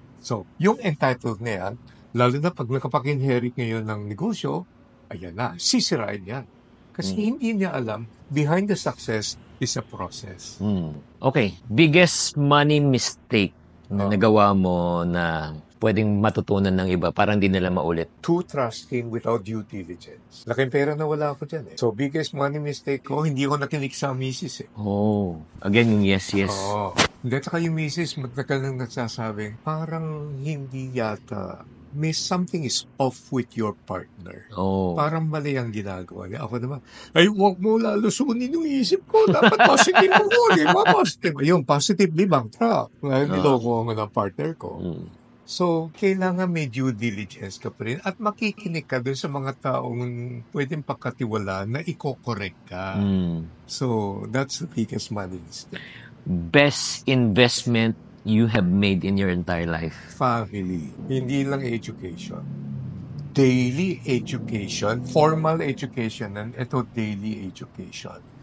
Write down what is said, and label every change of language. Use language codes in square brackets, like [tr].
[tl] So, yung entitled na yan, lalo na pag nakapag-inherit ngayon ng negosyo, ayan na, sisirain yan. Kasi hindi niya alam, [en] behind the success is a process. [tl] Okay. [en] Biggest money mistake [tl] na nagawa mo na pwedeng matutunan ng iba para hindi nila maulit? [en] Too trusting without due diligence. [tl] Laking pera na wala ako dyan eh. So, biggest money mistake ko, hindi ako nakinig sa misis eh. [en] Oh. Again, yung yes. [tl] Oo. Hindi, saka yung misis, magtagal nang nagsasabing, parang hindi yata, may [en] something is off with your partner. Oh. [tl] Parang mali ang ginagawa niya. Ako naman, ay huwag mo lalusunin yung isip ko. Dapat positive mo ko. Positive. Yung positively bankrupt. Niloko ko ng partner ko. So, kailangan may due diligence ka pa rin at makikinig ka dun sa mga taong pwedeng pagkatiwala na i-correct ka. [en] So, that's the biggest money mistake. Best investment you have made in your entire life? [tl] Family. Hindi lang education. [en] Daily education, formal education, and ito daily education.